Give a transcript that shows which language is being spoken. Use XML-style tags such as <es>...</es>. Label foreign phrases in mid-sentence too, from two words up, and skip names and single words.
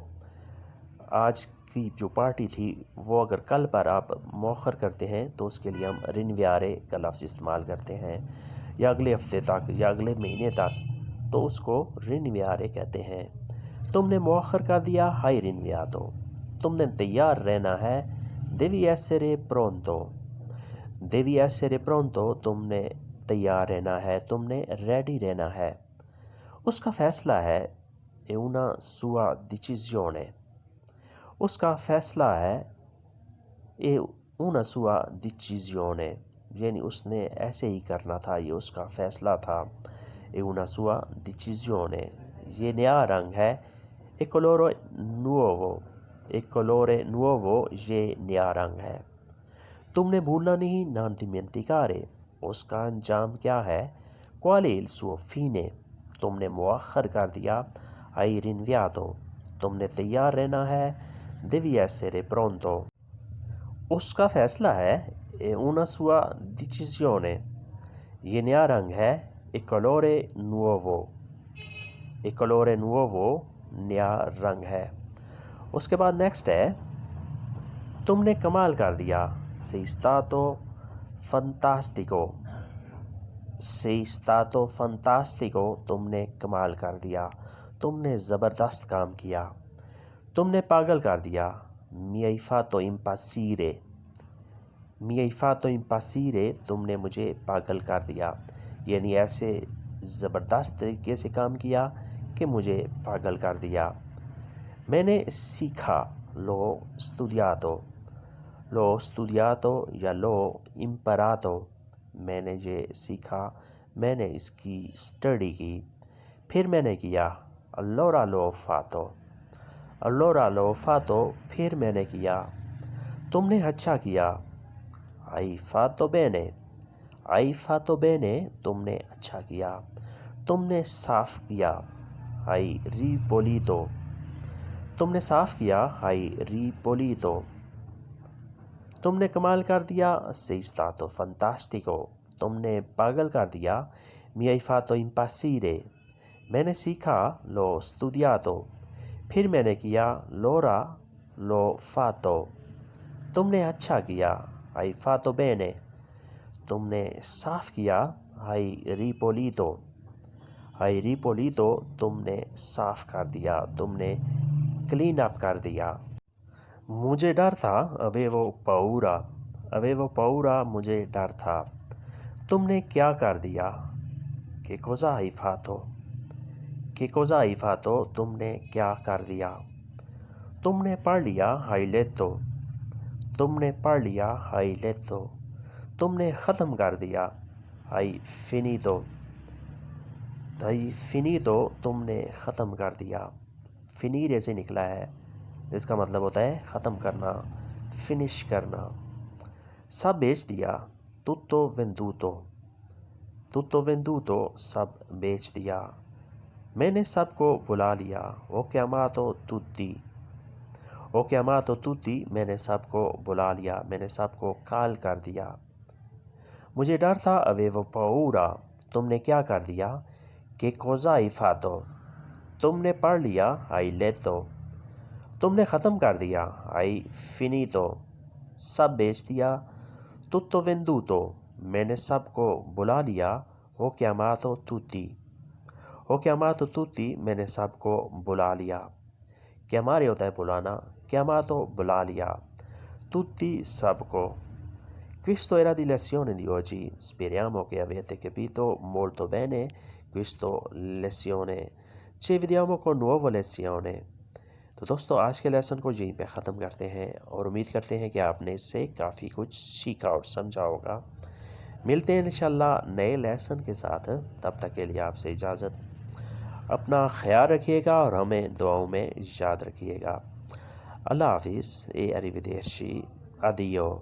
<ur>آج کی جو پارٹی تھی وہ اگر کل پر آپ مؤخر کرتے ہیں تو اس کے لیے ہم رنویارے کا لفظ استعمال کرتے ہیں، یا اگلے ہفتے تک یا اگلے مہینے تک، تو اس کو رنویارے کہتے ہیں۔ تم نے مؤخر کر دیا،</ur> <it>hai rinviato.</it> <ur>تم نے تیار رہنا ہے،</ur> <it>devi essere pronto. devi essere pronto,</it> <ur>تم نے تیار رہنا ہے، تم نے ریڈی رہنا ہے۔ اس کا فیصلہ ہے</ur> <it>è una sua decisione۔</it> <ur>اس کا فیصلہ ہے</ur> <it>è una sua decisione،</it> <ur>یعنی اس نے ایسے ہی کرنا تھا، یہ اس کا فیصلہ تھا۔</ur> <it>è una sua decisione۔</it> <ur>یہ نیا رنگ ہے،</ur> <it>è colore nuovo۔ è colore nuovo،</it> <ur>یہ نیا رنگ ہے۔ تم نے بھولنا نہیں،</ur> <it>non dimenticare۔</it> <ur>اس کا انجام کیا ہے،</ur> <it>qual è il suo fine۔</it> <ur>تم نے مؤخر کر دیا،</ur> <it>hai rinviato۔</it> <ur>تم نے تیار رہنا ہے،</ur> <it>devi essere pronto۔</it> <ur>اس کا فیصلہ ہے</ur> <it>è una sua decisione۔</it> <ur>یہ نیا رنگ ہے،</ur> <it>è colore nuovo۔ è colore nuovo،</it> <ur>نیا رنگ ہے۔ اس کے بعد نیکسٹ ہے، تم نے کمال کر دیا،</ur> <it>sei stato fantastico۔ sei stato fantastico،</it> <ur>تم نے کمال کر دیا، تم نے زبردست کام کیا۔ تم نے پاگل کر دیا،</ur> <it>mi hai fatto impazzire۔ mi hai fatto impazzire،</it> <ur>تم نے مجھے پاگل کر دیا، یعنی ایسے زبردست طریقے سے کام کیا کہ مجھے پاگل کر دیا۔ میں نے سیکھا،</ur> <it>l'ho studiato۔ l'ho studiato یا l'ho imparato۔</it> <ur>میں نے یہ سیکھا، میں نے اس کی اسٹڈی کی، پھر میں نے کیا،</ur> <it>allora l'ho fatto۔ allora l'ho fatto،</it> <ur>پھر میں نے کیا۔ تم نے اچھا کیا،</ur> <it>hai fatto bene۔ hai fatto bene،</it> <ur>تم نے اچھا کیا۔ تم نے صاف کیا،</ur> <it>hai ripulito۔</it> <ur>تم نے صاف کیا،</ur> <it>hai ripulito۔</it> <ur>تم نے کمال کر دیا،</ur> <it>sei stato fantastico۔</it> <ur>تم نے پاگل کر دیا،</ur> <it>mi hai fatto impazzire۔</it> <ur>میں نے سیکھا،</ur> <it>l'ho studiato۔</it> <ur>پھر میں نے کیا،</ur> <it>allora l'ho fatto۔</it> <ur>تم نے اچھا کیا،</ur> <it>hai fatto bene۔</it> <ur>تم نے صاف کیا،</ur> <it>hai ripulito۔ hai ripulito،</it> <ur>تم نے صاف کر دیا، تم نے</ur> <en>clean up</en> <ur>کر دیا۔ مجھے ڈر تھا،</ur> <it>avevo paura۔ avevo paura،</it> <ur>مجھے ڈر تھا۔ تم نے کیا کر دیا،</ur> <it>che cosa hai fatto۔ che cosa hai fatto،</it> <ur>تم نے کیا کر دیا۔ تم نے پڑھ لیا،</ur> <it>hai letto۔</it> <ur>تم نے پڑھ لیا،</ur> <it>hai letto۔</it> <ur>تم نے ختم کر دیا،</ur> <it>hai finito۔ hai finito،</it> <ur>تم نے ختم کر دیا۔ finire سے نکلا ہے، اس کا مطلب ہوتا ہے ختم کرنا، فنش کرنا۔ سب بیچ دیا،</ur> <it>tutto venduto۔ tutto venduto،</it> <ur>سب بیچ دیا۔ میں نے سب کو بلا لیا،</ur> <it>ho chiamato tutti۔ ho chiamato tutti،</it> <ur>میں نے سب کو بلا لیا، میں نے سب کو کال کر دیا۔ مجھے ڈر تھا،</ur> <it>avevo paura۔</it> <ur>تم نے کیا کر دیا،</ur> <it>che cosa hai fatto۔</it> <ur>تم نے پڑھ لیا،</ur> <it>hai letto۔</it> <ur>تم نے ختم کر دیا،</ur> <it>hai finito۔</it> <ur>سب بیچ دیا،</ur> <it>tutto venduto۔</it> <ur>میں نے سب کو بلا لیا،</ur> <it>ho chiamato tutti۔ ho chiamato tutti،</it> <ur>میں نے سب کو بلا لیا۔ chiamare ہوتا ہے بلانا، chiamato بلا لیا، tutti سب کو۔</ur> <it>Questo era di lezione di oggi، speriamo che avete capito molto bene questo lezione۔ ci vediamo con nuova lezione۔</it> <ur>تو دوستو آج کے لیسن کو یہیں پہ ختم کرتے ہیں، اور امید کرتے ہیں کہ آپ نے اس سے کافی کچھ سیکھا اور سمجھا ہوگا۔ ملتے ہیں انشاءاللہ نئے لیسن کے ساتھ، تب تک کے لیے آپ سے اجازت۔ اپنا خیال رکھیے گا اور ہمیں دعاؤں میں یاد رکھیے گا۔ اللہ حافظ، اے</ur> <it>arrivederci، addio۔</it>